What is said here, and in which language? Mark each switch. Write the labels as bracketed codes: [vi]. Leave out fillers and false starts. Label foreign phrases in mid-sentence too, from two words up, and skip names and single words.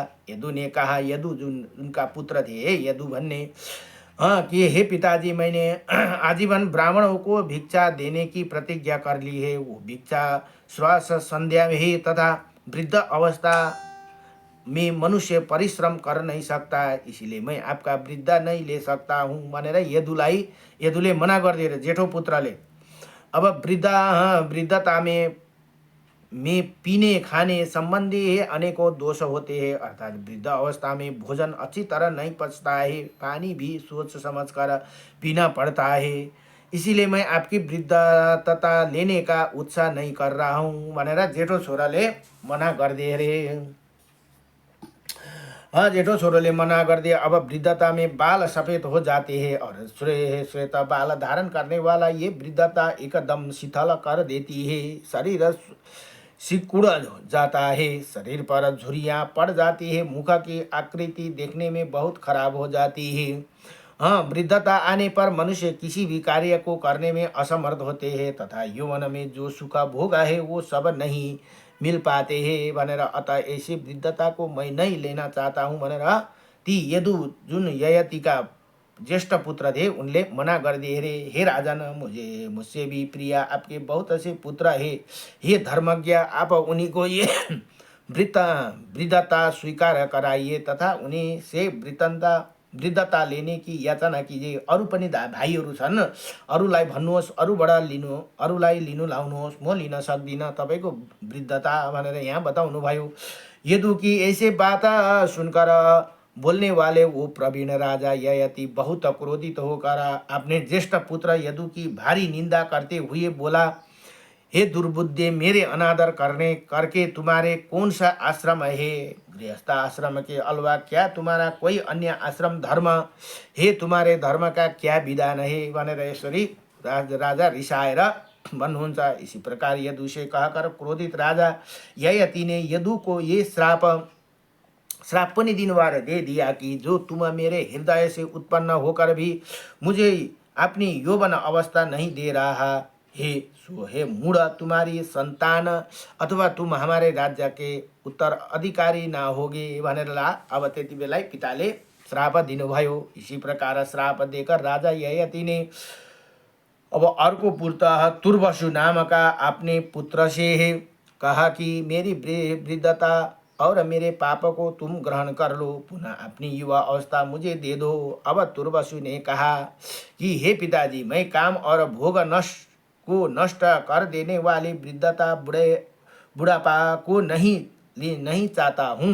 [hi] यदु ने कहा, यदु जुन उनका पुत्र थे यदु भन्ने, हाँ कि हे पिताजी, मैंने आजीवन ब्राह्मणों को भिक्षा देने की प्रतिज्ञा कर ली है। वो भिक्षा श्वास संध्या में ही तथा वृद्ध अवस्था में मनुष्य परिश्रम कर नहीं सकता, इसलिए मैं आपका वृद्ध नहीं ले सकता हूँ [ne] भनेर यदुले मना गरिदिएर जेठो पुत्रले। [hi] अब वृद्धता में पीने खाने संबंधी अनेकों दोष होते हैं, अर्थात वृद्ध अवस्था में भोजन अच्छी तरह नहीं पचता है, पानी भी सोच समझ कर पीना पड़ता है, इसीलिए मैं आपकी वृद्धता लेने का उत्साह नहीं कर रहा हूँ [ne] भनेर जेठो छोराले मना गरिदिए रे। [hi] हाँ, [ne] जेठो छोरोले [hi] मना कर दिया। अब वृद्धता में बाल सफेद हो जाते हैं और श्वेत बाल धारण करने वाला ये वृद्धता एकदम शीतल कर देती है। शरीर सिकुड़ जाता है, शरीर पर झुर्रियाँ पड़ जाती है, मुख की आकृति देखने में बहुत खराब हो जाती है। हाँ, वृद्धता आने पर मनुष्य किसी भी कार्य को करने में असमर्थ होते हैं तथा यौवन में जो सुख भोग है वो सब नहीं मिल पाते हैं भनेर, अतः ऐसी वृद्धता को मैं नहीं लेना चाहता हूँ [ne] भनेर ती [hi] यदु जुन ययाति का ज्येष्ठ पुत्र थे उनले मना कर दिए रे। हे राजन, मुझसे भी प्रिय आपके बहुत से पुत्र है। हे धर्मज्ञ, आप उन्हीं को ये वृद्धता स्वीकार कराइए तथा उन्हीं से वृद्धता लेने की याचना कीजिए। [ne] अरू पनि भाइहरू छन्, अरूलाई भन्नुहोस्, अरूलाई लिनु लाउनुहोस्, म लिन सक्दिनँ तपाईँको वृद्धता भनेर यहाँ बताउनु भयो। [hi] यदु की ऐसे बात सुनकर बोलने वाले वो प्रवीण राजा ययाति बहुत क्रोधित होकर अपने ज्येष्ठ पुत्र यदु की भारी निंदा करते हुए बोला, हे दुर्बुद्धे, मेरे अनादर करके तुम्हारे कौन सा आश्रम है? गृहस्थ आश्रम के अलावा क्या तुम्हारा कोई अन्य आश्रम धर्म है? तुम्हारे धर्म का क्या विधान है [ne] भनेर यसरी राजा रिसाएर भन्नुहुन्छ। [hi] इसी प्रकार यदु से कहकर क्रोधित राजा ययाति ने यदु को ये श्राप पनि दिनवार दे दिया कि जो तुम मेरे हृदय से उत्पन्न होकर भी मुझे अपनी यौवन अवस्था नहीं दे रहा है, सो हे मूढ़, तुम्हारी संतान अथवा तुम हमारे राज्य के उत्तराधिकारी ना होगे [ne] भनेर अब त्यति बेला पिताले श्राप दिनुभयो। [hi] इसी प्रकार श्राप देकर राजा ययाति ने अब अर्को पुत्र तुर्वसु नाम का अपने पुत्र से कहा कि मेरी वृद्धता और मेरे पाप को तुम ग्रहण कर लो, पुनः अपनी युवा अवस्था मुझे दे दो। अब तुर्वसु ने कहा कि हे पिताजी, मैं काम और भोग नष्ट को नष्ट कर देने वाली वृद्धता बुढ़ापा को नहीं चाहता हूँ।